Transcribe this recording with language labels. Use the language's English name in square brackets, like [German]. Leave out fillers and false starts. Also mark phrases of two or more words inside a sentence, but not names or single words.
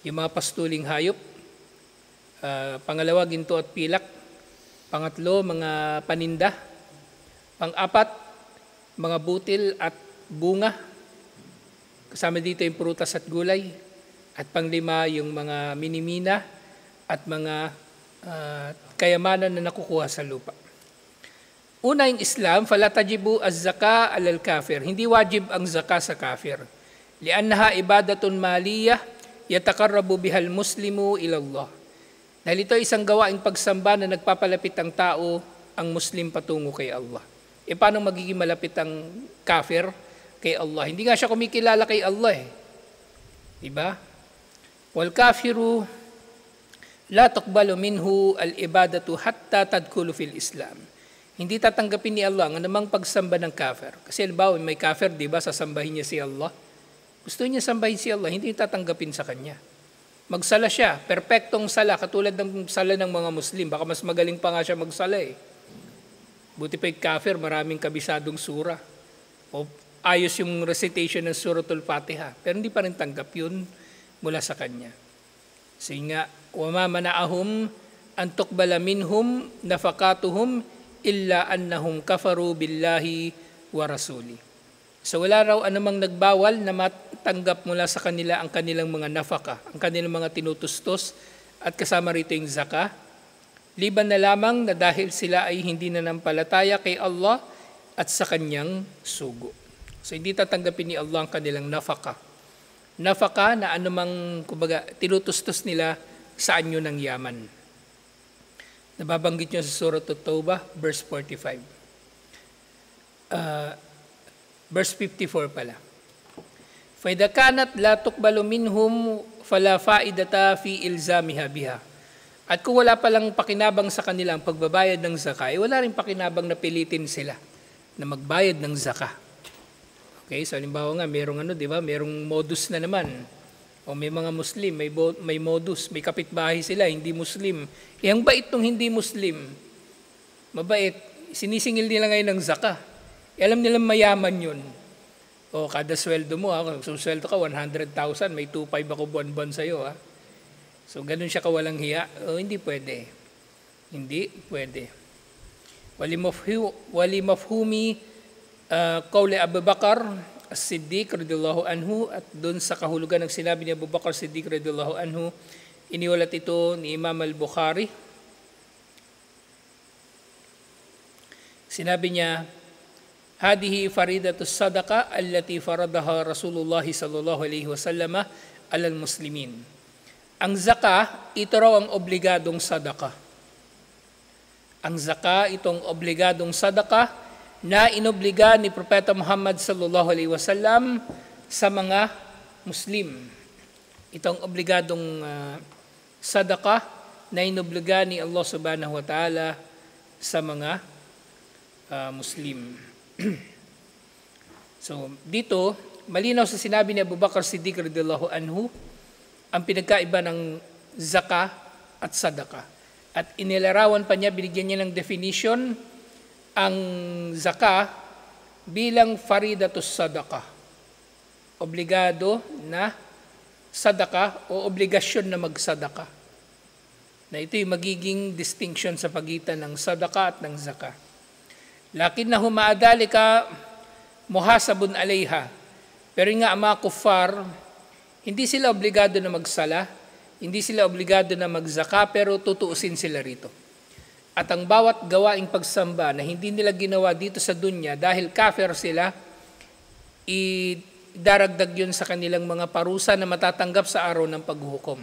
[Filipino] Yung mga pastuling hayop, pangalawa, ginto at pilak, pangatlo, mga paninda, pang-4, mga butil at bunga, kasama dito yung prutas at gulay, at pang-5, yung mga minimina at mga kayamanan na nakukuha sa lupa. Una yung Islam, [Arabic] فلا تجب الزكاة على الكافر. [Filipino] Hindi wajib ang zaka sa kafir. [Arabic] لأنها عبادة مالية يتقرب بها المسلم إلى الله. [Filipino] Dahil ito isang gawaing pagsamba na nagpapalapit ang tao, ang Muslim patungo kay Allah. E paano magiging malapit ang kafir kay Allah? Hindi nga siya kumikilala kay Allah eh. Diba? [Arabic] والكافر لا تقبل منه العبادة حتى يدخل في الإسلام. [Filipino] Hindi tatanggapin ni Allah ang anumang pagsamba ng kafir. Kasi halimbawa may kafir, di ba, sasambahin niya si Allah. Gusto niya sambahin si Allah, hindi tatanggapin sa kanya. Magsala siya, perpektong sala, katulad ng sala ng mga Muslim. Baka mas magaling pa nga siya magsala eh. Buti pa yung kafir, maraming kabisadong sura. O ayos yung recitation ng Suratul Fatiha. Pero hindi pa rin tanggap yun mula sa kanya. Sige nga, [Arabic] وَمَا مَنَعَهُمْ أَن تُقْبَلَ مِنْهُمْ نَفَقَاتُهُمْ إلا أنهم كفروا بالله ورسوله. [Filipino] So wala raw anumang nagbawal na matanggap mula sa kanila ang kanilang mga nafaka, ang kanilang mga tinutustos at kasama rito yung zakah, liban na lamang na dahil sila ay hindi nanampalataya kay Allah at sa kanyang sugo. So hindi tatanggapin ni Allah ang kanilang nafaka. Nafaka na anumang tinutustos nila sa anyo ng yaman. Nababanggit nyo sa Surah At-Tawbah, verse 45. Verse 54 pala. [Arabic] فَإِذَا كَانَتْ لَا تُقْبَلُ مِنْهُمْ فَلَا فَائِدَةَ فِي إِلْزَامِهَا بِهَا. [Filipino] At kung wala palang pakinabang sa kanila ang pagbabayad ng zakah, wala rin pakinabang na pilitin sila na magbayad ng zakah. Okay, so halimbawa nga, merong di ba? Merong modus na naman. O may mga Muslim, may modus, may kapitbahay sila, hindi Muslim. Ang bait ng hindi Muslim, mabait, sinisingil nila ngayon ng zakah. Alam nilang mayaman yun. O kada sweldo mo, kung sweldo ka 100,000, may 2.5 ako buwan-buwan sa'yo. So ganun siya kawalang hiya. Hindi pwede. Hindi pwede. [Arabic] ولمفهوم قول أبي بكر الصديق رضي الله عنه, [Filipino] at doon sa kahulugan ng sinabi ni Abu Bakar As-Siddiq [Arabic] رضي الله عنه, [Filipino] iniwalat ito ni Imam Al-Bukhari. Sinabi niya, [Arabic] هذه فريضة الصدقة التي فرضها رسول الله صلى الله عليه وسلم على المسلمين. [Filipino] Ang zaka, ito raw ang obligadong sadaka. Ang zaka, itong obligadong sadaka na inobliga ni Propeta Muhammad [Arabic] صلى الله عليه وسلم [Filipino] sa mga Muslim. Itong obligadong sadaka na inobliga ni Allah [Arabic] سبحانه وتعالى [Filipino] sa mga Muslim. So, dito, malinaw sa sinabi ni Abu Bakr Siddiq [Arabic] رضي الله عنه, [Filipino] ang pinagkaiba ng zaka at sadaka. At inilarawan pa niya, binigyan niya ng definition, ang zaka bilang [Arabic] فريضة الصدقة. [Filipino] Obligado na sadaka o obligasyon na magsadaka. Na ito yung magiging distinction sa pagitan ng sadaka at ng zaka. [Arabic] لكنه مع ذلك محاسب عليها. [Filipino] Pero nga ang mga kuffar, hindi sila obligado na magsala, hindi sila obligado na magzaka, pero tutuusin sila rito. At ang bawat gawaing pagsamba na hindi nila ginawa dito sa dunya dahil kafir sila, idaragdag yun sa kanilang mga parusa na matatanggap sa araw ng paghuhukom.